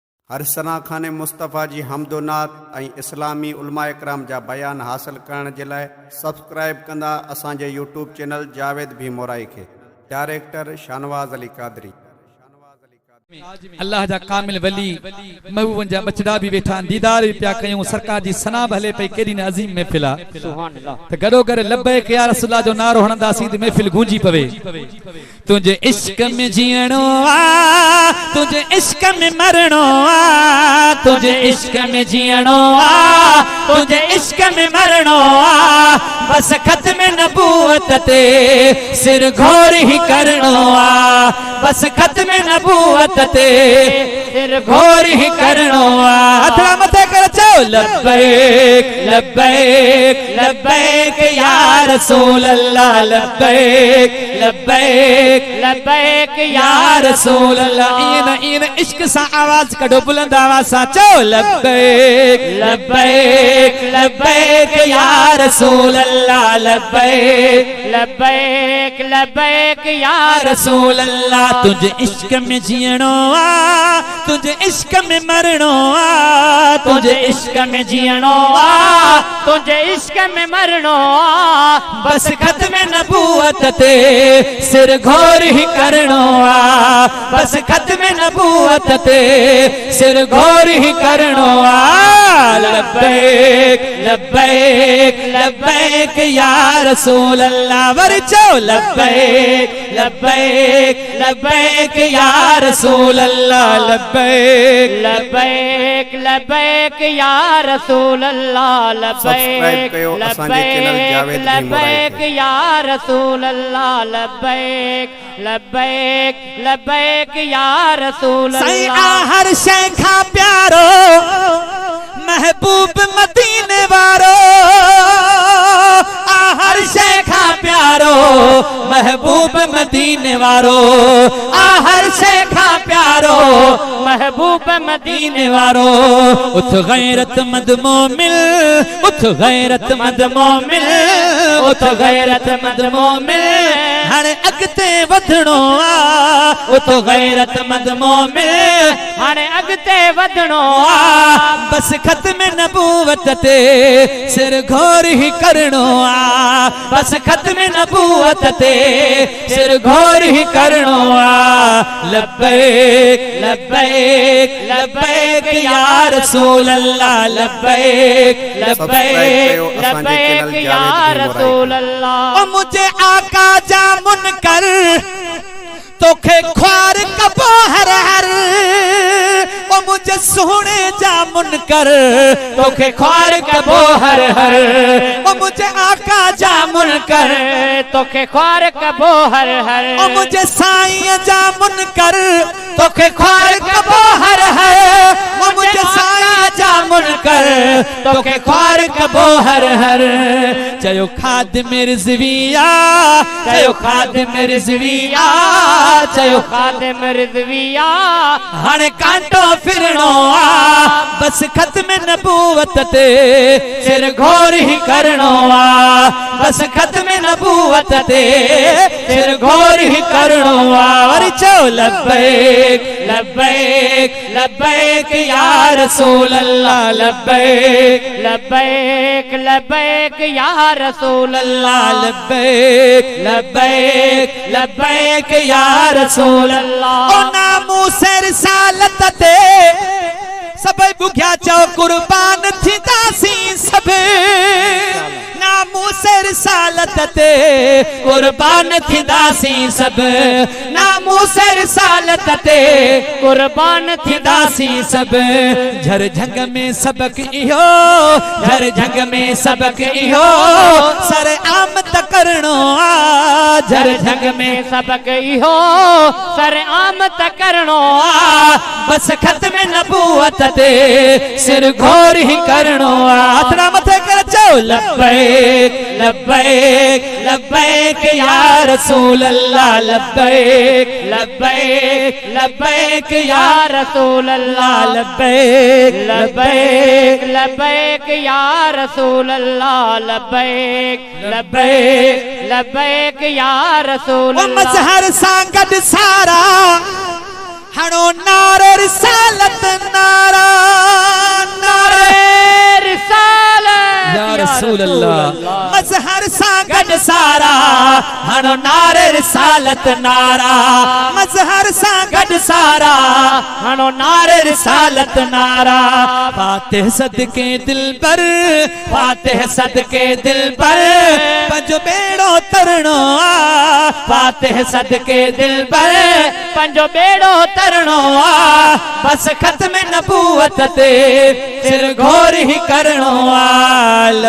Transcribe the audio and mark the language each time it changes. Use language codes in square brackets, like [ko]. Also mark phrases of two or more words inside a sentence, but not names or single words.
[sd] हर सना खाने मुस्तफ़ा जी हमदोनात ऐं इस्लामी उलमा इकराम जा बयान हासिल करण जे लाइ सब्सक्राइब कंदा असांजे [en] YouTube channel [sd] जावेद भी मोराई खे। डायरेक्टर शानवाज़ अली कादरी। अल्लाह जा कामिल वली महबूबन जा बचड़ा भी वेठा दीदार भी पिया कयूं सरकार जी सना भले पई केडी ने अजीम महफिल आ [ar] سبحان الله [sd] त गडो गड [ar] لبيك يا رسول الله [sd] जो नारो हणंदासी त महफिल गूंजी पवे। तुझे इश्क में जीणो आ तुझे इश्क में मरणो आ तुझे इश्क में जीणो आ तुझे इश्क में मरणो आ बस खत्म नबूवत ते सिर घोर ही करनो आ बस खत्म नबूवत ते सिर घोर ही करनो आ। हथड़ा मथे कर चो [ar] لبيك لبيك لبيك يا رسول الله لبيك لبيك لبيك يا رسول الله. [sd] इन इश्क सा आवाज कढो बुलंद आवाज सा चो [ar] لبيك لبيك لبيك يا رسول الله لبيك لبيك لبيك يا رسول الله. [sd] तुझे इश्क में जीणो आ तुझे इश्क में मरणो आ तुझे इश्क में जीणो आ तुझे इश्क में मरणो आ बस खत्म नबूवत ते सिर घोर ही करनो आ बस खत्म नबूवत ते सिर घोर ही करनो आ। [ar] لبيك لبيك لبيك يا رسول الله [sd] वर चो [ar] لبيك لبيك لبيك يا رسول الله لبيك لبيك لبيك يا رسول الله لبيك لبيك لبيك يا رسول الله لبيك لبيك لبيك يا رسول الله. [sd] हर शय खा प्यारो महबूब मदीने वारो हर शय खा प्यारो महबूब मदीने वारो हर शय खा प्यारो महबूब मदीने वारो। उठ गैरत मद मोमिन उठ गैरत मद मोमिन उठ गैरत मद मोमिन हाणे अगते वधणो आ उठ गैरत मद मोमिन हाणे अगते वधणो आ बस खत्म नबूवत ते सिर घोर ही करनो आ बस खत्म नबूवत ते सिर घोर ही करनो आ। [ar] لبيك لبيك لبيك يا رسول الله لبيك لبيك لبيك يا رسول الله. [sd] ओ मुझे आका जा मुनकर तोखे ख्वार कबो हर हर ओ मुझे सोने जा मुनकर तोखे ख्वार कबो हर हर ओ मुझे आका जा मुनकर तोखे ख्वार कबो हर हर ओ मुझे साईं जा मुनकर तोखे ख्वार कबो हर हर ओ मुझे साईं जा मुनकर तोखे ख्वार कबो हर हर। चयो खादिम रिज़विया चयो खादिम रिज़विया चयो खादिम रिज़विया हाणे कांटो फिरणो आ बस खत्म नबूवत ते सिर घोर ही करनो आ बस खत्म नबूवत ते सिर घोर ही करनो आ। और चो [ar] لبيك لبيك لبيك يا رسول الله لبيك لبيك لبيك يا رسول الله لبيك لبيك لبيك يا رسول الله. [sd] ओ नामूसे रिसालत ते सभई बुघिया चो कुर्बान थींदासी सभई नामूसे रिसालत ते कुर्बान थींदासी सब नामूसे रिसालत ते कुर्बान थींदासी सब। झर झंग में सबक इहो झर झंग में सबक इहो सर आम त करनो आ झर झंग में सबक इहो सर आम त करनो आ बस खत्म नबूवत ते सिर घोर ही करनो आ। हथड़ा मथे कर चो [ar] لبيك لبيك لبيك يا رسول الله لبيك لبيك لبيك يا رسول الله لبيك لبيك لبيك يا رسول الله لبيك لبيك لبيك يا رسول الله. [sd] मजहर सा गड सारा हणो नारे रिसालत ना [ar] رسول الله [sd] मजहर सा गड सारा हणो नारे रिसालत नारा मजहर सा गड सारा हणो नारे रिसालत नारा फातिह सदके दिल पर फातिह सदके दिल पर पंजो बेड़ो तरणो आ फातिह सदके दिल पर पंजो बेड़ो तरणो आ बस खत्म नबूवत ते सिर घोर ही करणो आ।